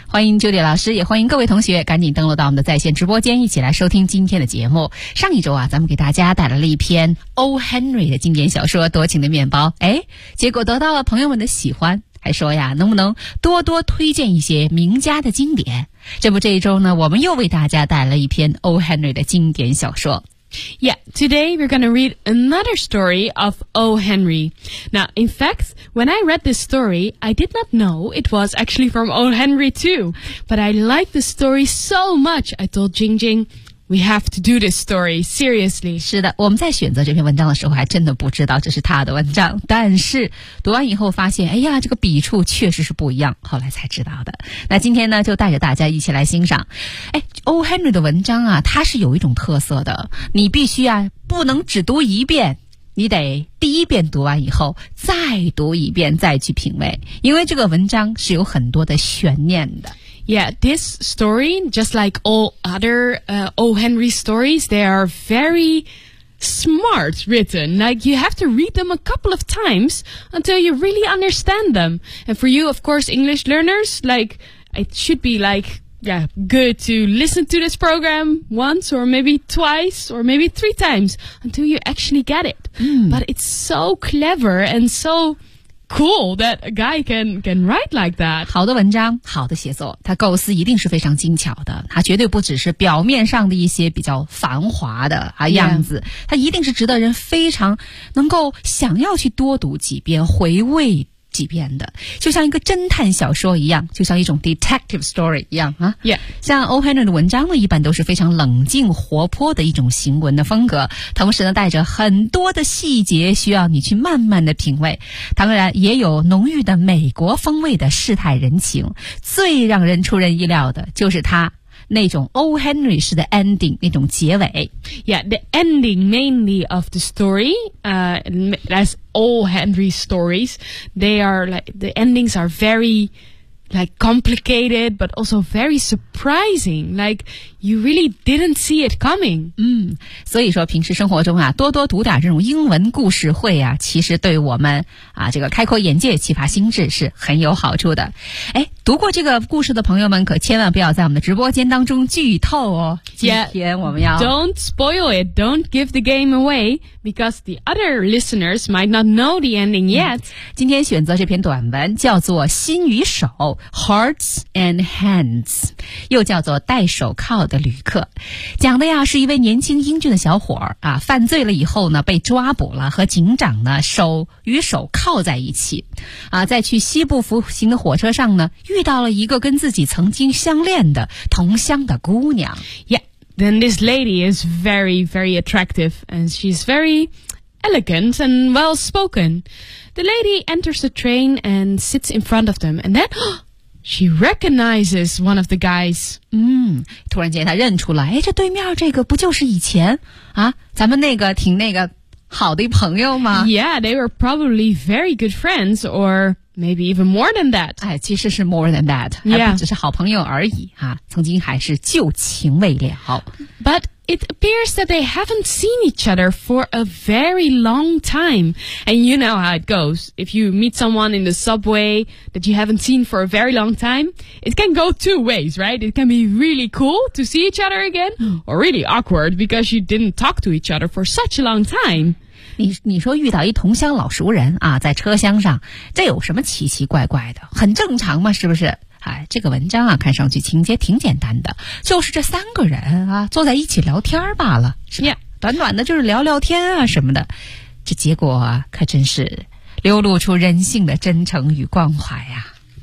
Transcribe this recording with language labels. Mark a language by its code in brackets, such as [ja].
[zh] 欢迎 Julie 老师，也欢迎各位同学赶紧登录到我们的在线直播间一起来收听今天的节目。上一周啊，咱们给大家带来了一篇 O. Henry 的经典小说《多情的面包》，哎，结果得到了朋友们的喜欢，还说呀，能不能多多推荐一些名家的经典。这不，这一周呢，我们又为大家带来了一篇 O. Henry 的经典小说。 [en] Yeah, today we're going to read another story of O. Henry. Now, in fact, when I read this story, I did not know it was actually from O. Henry too. But I liked the story so much, I told Jing Jing. We have to do this story, seriously. [zh] 是的，我们在选择这篇文章的时候还真的不知道这是他的文章，但是读完以后发现，哎呀，这个笔触确实是不一样，后来才知道的。那今天呢，就带着大家一起来欣赏。哎， O. Henry 的文章啊，它是有一种特色的，你必须啊，不能只读一遍，你得第一遍读完以后再读一遍再去品味，因为这个文章是有很多的悬念的。 [en] Yeah, this story, just like all other, O. Henry stories, they are very smart written. Like, you have to read them a couple of times until you really understand them. And for you, of course, English learners, like, it should be like... Yeah, good to listen to this program once or maybe twice or maybe three times until you actually get it. But it's so clever and so cool that a guy can write like that. [zh] 好的文章，好的写作，他构思一定是非常精巧的，他绝对不只是表面上的一些比较繁华的啊样子，他一定是值得人非常能够想要去多读几遍，回味几遍的，就像一个侦探小说一样，就像一种 [en] detective story [zh] 一样啊。 [en] Yeah. [zh] 像 O. Henry 的文章呢，一般都是非常冷静活泼的一种行文的风格，同时呢带着很多的细节需要你去慢慢的品味，当然也有浓郁的美国风味的世态人情。最让人出人意料的就是他那种 O. Henry 式的 ending, 那种结尾。 [en] Yeah, the ending mainly of the story, as all Henry stories, they are like, the endings are very, like, complicated, but also very surprising. Like, you really didn't see it coming. [zh] 所以说平时生活中啊，多多读点这种英文故事会啊，其实对我们啊，这个开阔眼界，启发心智是很有好处的。哎，读过这个故事的朋友们可千万不要在我们的直播间当中剧透哦。今天我们要 [en] Don't spoil it, don't give the game away, because the other listeners might not know the ending yet. [zh] 今天选择这篇短文叫做心与手 [en] Hearts and Hands, [zh] 又叫做戴手铐的旅客。讲的呀是一位年轻英俊的小伙儿啊，犯罪了以后呢被抓捕了，和警长呢手与手铐在一起。啊，在去西部服刑的火车上呢，遇到了一个跟自己曾经相恋的同乡的姑娘。 [en] Yeah, then this lady is very, very attractive, and she's very elegant and well-spoken. The lady enters the train and sits in front of them, and then she recognizes one of the guys. [zh] 突然间她认出了，哎，这对面这个不就是以前啊，咱们那个挺那个好的朋友吗？ [en] Yeah, they were probably very good friends, or... Maybe even more than that. [zh] 哎，其实是 [en] more than that. [zh] 还不只是好朋友而已啊，曾经还是旧情未了。 [en] But it appears that they haven't seen each other for a very long time. And you know how it goes. If you meet someone in the subway that you haven't seen for a very long time, it can go two ways, right? It can be really cool to see each other again, or really awkward because you didn't talk to each other for such a long time. [zh] 你说遇到一同乡老熟人啊，在车厢上，这有什么奇奇怪怪的？很正常嘛，是不是？哎，这个文章啊，看上去情节挺简单的，就是这三个人啊，坐在一起聊天罢了，是吧？ [en] Yeah. [zh] 短短的，就是聊聊天啊什么的，这结果啊，可真是流露出人性的真诚与关怀啊。